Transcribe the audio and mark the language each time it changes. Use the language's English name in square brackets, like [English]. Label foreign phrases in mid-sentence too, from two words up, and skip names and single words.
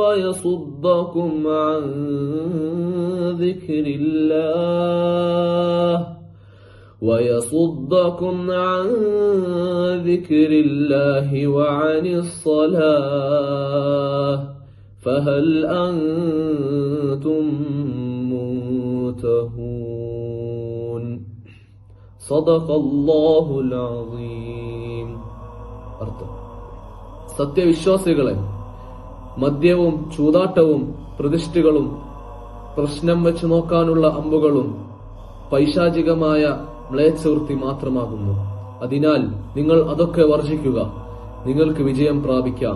[Arabic] ويصدكم عن ذكر الله وعن الصلاة فهل أنتم منتهون. صدق الله العظيم. [Malayalam] അർത്ഥം: സത്യവിശ്വാസികളെ, മദ്യവും ചൂതാട്ടവും പ്രതിഷ്ഠകളും പ്രശ്നം വെച്ച് നോക്കാനുള്ള അമ്പുകളും പൈശാചികമായ മ്ലേച്ഛവൃത്തി മാത്രമാകുന്നു. അതിനാൽ നിങ്ങൾ അതൊക്കെ വർജിക്കുക, നിങ്ങൾക്ക് വിജയം പ്രാപിക്കാം.